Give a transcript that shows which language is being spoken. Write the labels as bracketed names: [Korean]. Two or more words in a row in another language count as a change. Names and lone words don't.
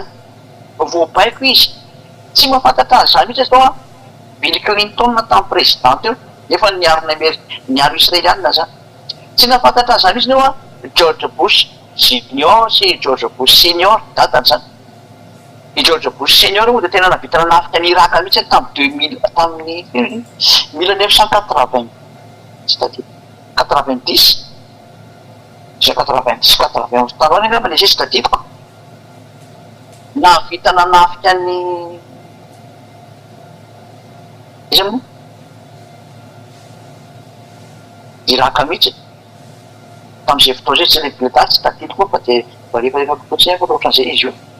[Malagasy] Voapaiko izy, tsy mahafantatra azy zany mihitsy zao Bill Clinton tamin'ny présidente eo, nefa niaro Israelianina zany. Tsy nahafantatra azy zany mihitsy neo George Bush Junior sy George Bush Senior, dadany zany. I George Bush Senior moa dia tena navita nanafika ny Irak mihitsy tamin'ny 1980, [French] c'est-à-dire 90, c'est 90 [Malagasy] taroany angamba ilay [French] c'est-à-dire [Malagasy] navita nanafika ny izy moa Irak mihitsy tamin'izay fotoa zay tsy lehibe taty tsy tadidiko moa fa dia rehefa fotsiny fa ohatran'izay izy io.